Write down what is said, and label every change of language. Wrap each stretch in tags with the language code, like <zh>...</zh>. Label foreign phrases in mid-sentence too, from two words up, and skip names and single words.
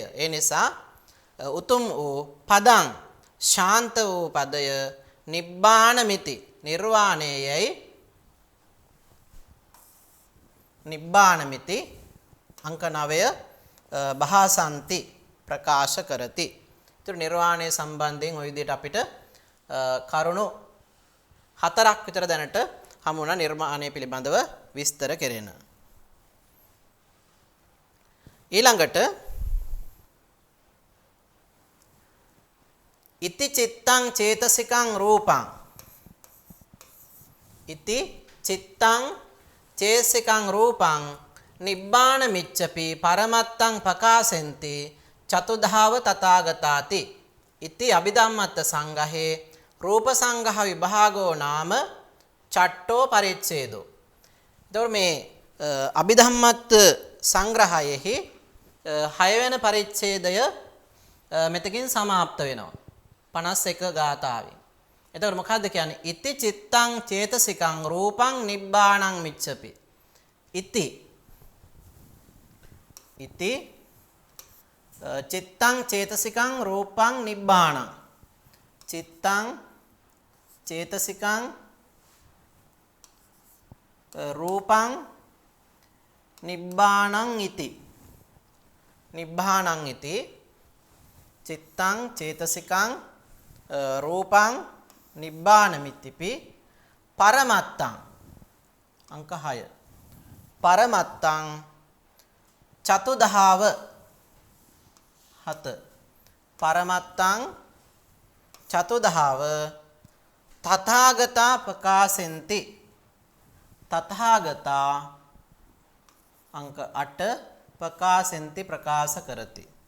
<si>ඒ නිසා උතුම් වූ පදං ශාන්ත වූ පදය නිබ්බානමිති නිර්වාණයයි නිබ්බානමිති අංක 9 භාසන්ති ප්‍රකාශ කරති. ඒතර නිර්වාණය සම්බන්ධයෙන් ওই විදිහට අපිට කරුණු 4ක් විතර දැනට හමු වුණා නිර්වාණය පිළිබඳව විස්තර කෙරෙන.</si> <pi>ඊළඟට ඉති චිත්තං චේතසිකං රූපං ඉති චිත්තං චේතසිකං රූපං නිබ්බාන මිච්ඡපි පරමත්තං පකාසෙන්ති චතුධාව තථාගතාති ඉති අභිධම්මත්ත සංඝහේ රූප සංඝහ විභාගෝ නාම චට්ටෝ පරිච්ඡේදෝ.</pi> <si>එතකොට මේ අභිධම්මත්ත සංග්‍රහයෙහි 6 වෙනි පරිච්ඡේදය මෙතකින් සමාප්ත වෙනවා 51 ගාථාවෙන්. එතකොට මොකද්ද කියන්නේ?</si> <pi>ඉති චිත්තං චේතසිකං රූපං නිබ්බාණං මිච්ඡපි. ඉති චිත්තං චේතසිකං රූපං නිබ්බාණං චිත්තං චේතසිකං රූපං නිබ්බාණං ඉති නිබ්බාණං ඉති චිත්තං චේතසිකං රූපං නිබ්බානමිතිපි පරමත්තං අංක 6 පරමත්තං චතුධාව 7 පරමත්තං චතුධාව තථාගතා ප්‍රකාශෙන්ති තථාගතා අංක 8 ප්‍රකාශෙන්ති</pi> <si>ප්‍රකාශ කරති.</si>